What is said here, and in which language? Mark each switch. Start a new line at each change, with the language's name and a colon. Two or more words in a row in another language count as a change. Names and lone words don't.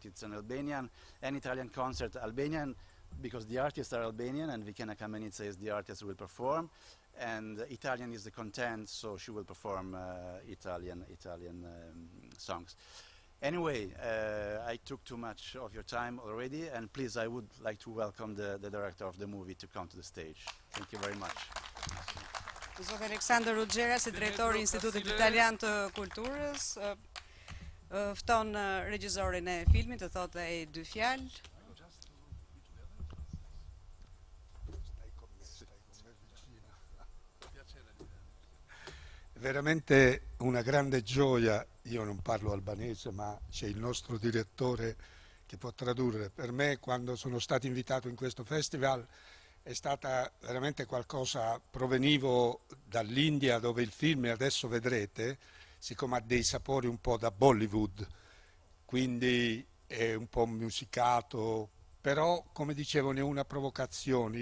English: It's an Albanian and Italian concert. Albanian, because the artists are Albanian, and Vikena Kamenica is the artist who will perform, and Italian is the content, so she will perform Italian songs. Anyway, I took too much of your time already, and please, I would like to welcome the director of the movie to come to the stage. Thank you very much.
Albanian: Zot Aleksandër Ruggera, si drejtori i Institutit Italian të Kulturës, fton regjisorin e filmit të thotë ai dy fjalë.
Italian: Veramente una grande gioia, io non parlo albanese, ma c'è il nostro direttore che può tradurre. Per me, quando sono stato invitato in questo festival, è stata veramente qualcosa, provenivo dall'India, dove il film, adesso vedrete, siccome ha dei sapori un po' da Bollywood, quindi è un po' musicato, però, come dicevo, ne è una provocazione.